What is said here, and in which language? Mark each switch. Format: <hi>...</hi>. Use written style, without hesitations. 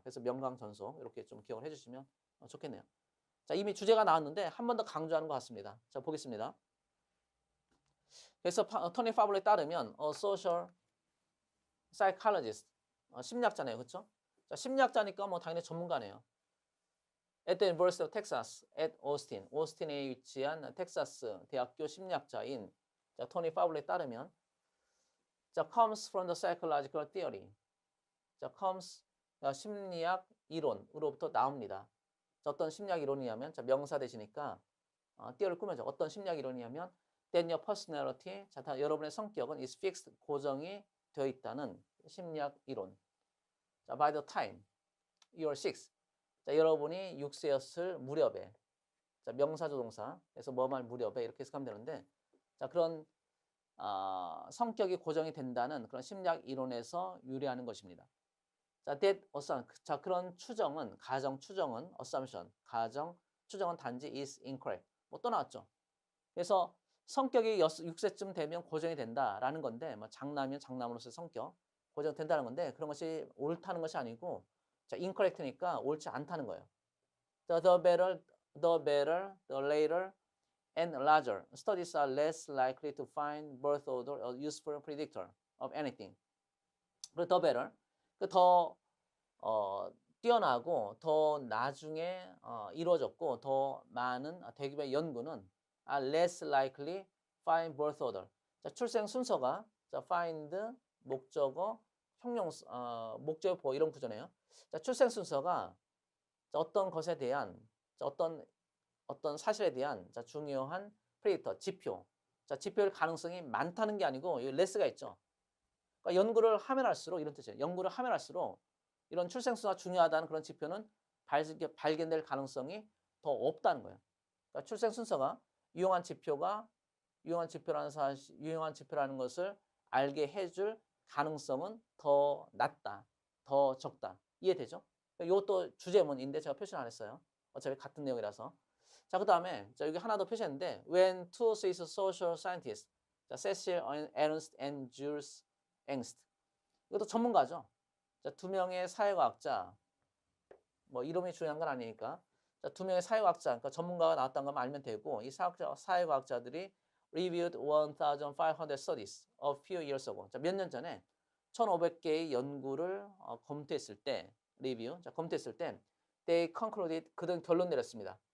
<ko>그래서 명강전속 이렇게 좀 기억을 해주시면 좋겠네요. 자, 이미 주제가 나왔는데 한 번 더 강조하는 것 같습니다. 자, 보겠습니다. 그래서 토니 파블로에 따르면</ko> <en>social psychologist</en> <ko>심리학자네요. 그렇죠? 자, 심리학자니까 당연히 전문가네요.</ko> <en>At the University of Texas at Austin,</en> <ko>오스틴에 위치한 텍사스 대학교 심리학자인 자, 토니 파블로에 따르면 자,</ko> <en>comes from the psychological theory.</en> <ko>자, comes 심리학 이론으로부터 나옵니다. 자, 어떤 심리학 이론이냐면 자, 명사 대시니까 띄어를 꾸며줘. 어떤 심리학 이론이냐면</ko> <en>then your personality,</en> <ko>자, 여러분의 성격은</ko> <en>is fixed,</en> <ko>고정이 되어 있다는 심리학 이론. 자,</ko> <en>by the time you're 6,</en> <ko>자, 여러분이 6세였을 무렵에, 자, 명사조동사, 그래서 뭐말 무렵에 이렇게 해석하면 되는데, 자, 그런 성격이 고정이 된다는 그런 심리학 이론에서 유래하는 것입니다. 자, 자, 그런 추정은 가정 추정은 assumption, 가정 추정은 단지</ko> <en>is incorrect.</en> <ko>또 나왔죠. 그래서 성격이 6세쯤 되면 고정이 된다라는 건데, 장남이면 장남으로서의 성격 고정된다는 건데 그런 것이 옳다는 것이 아니고, 자, incorrect니까 옳지 않다는 거예요.</ko> <en>The better, the later, and larger studies are less likely to find birth order a useful predictor of anything.</en> <ko>그리고</ko> <en>the better, 더</en> <ko>뛰어나고 더 나중에 이루어졌고 더 많은 대규모의 연구는</ko> <en>less likely find birth order.</en> <ko>자, 출생 순서가 자, find 목적어 형용사 목적어 보호 이런 구조네요. 자, 출생 순서가 자, 어떤 것에 대한 자, 어떤 사실에 대한 자, 중요한 프레디터 지표. 자, 지표일 가능성이 많다는 게 아니고 이 less가 있죠. 그러니까 연구를 하면 할수록 이런 뜻이에요. 연구를 하면 할수록 이런 출생수가 중요하다는 그런 지표는 발견될 가능성이 더 없다는 거예요. 그러니까 출생 순서가 유용한 지표라는 것을 알게 해줄 가능성은 더 낮다, 더 적다. 이해되죠? 이것도 주제문인데 제가 표시를 안 했어요. 어차피 같은 내용이라서. 자, 그 다음에 여기 하나 더 표시했는데</ko> <en>when two Swiss social scientists, 자, Cecil Ernst and Jules Engst.</en> <ko>이것도 전문가죠. 자, 두 명의 사회과학자, 뭐 이름이 중요한 건 아니니까. 자, 두 명의 사회과학자, 그러니까 전문가가 나왔다는 것만 알면 되고, 이 사회과학자들이</ko> <en>reviewed 1,500 studies a few years ago.</en> <ko>자, 몇 년 전에 1,500개의 연구를 검토했을 때, 자, 검토했을 때,</ko> <en>they concluded,</en> <ko>그들은 결론 내렸습니다.</ko>